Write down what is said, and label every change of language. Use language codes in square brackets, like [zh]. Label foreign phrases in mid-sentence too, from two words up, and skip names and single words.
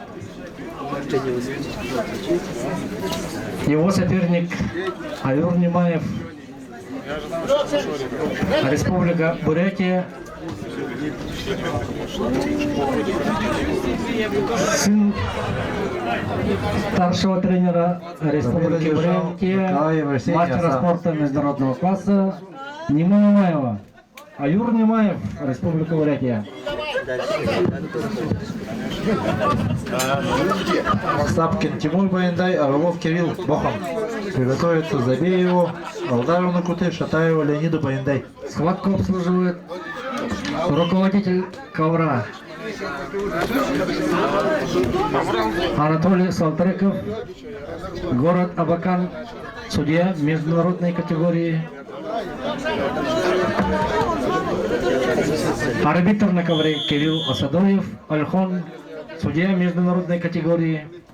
[ru] Его соперник Аюр Немаев, Республика Бурятия, сын старшего тренера Республики Бурятия, мастера спорта международного класса Немаева. Аюр Немаев, Республика Бурятия. Сапкин Тимур Баяндай, Орлов Кирилл Бохан. Приготовится Забееву, Алдару Накуты, Шатаеву Леониду Баяндай. Схватку обслуживает руководитель ковра Анатолий Салтреков, город Абакан, судья международной категории. Арбитр на ковре Кирилл Асадоев, Альхон, судья международной категории.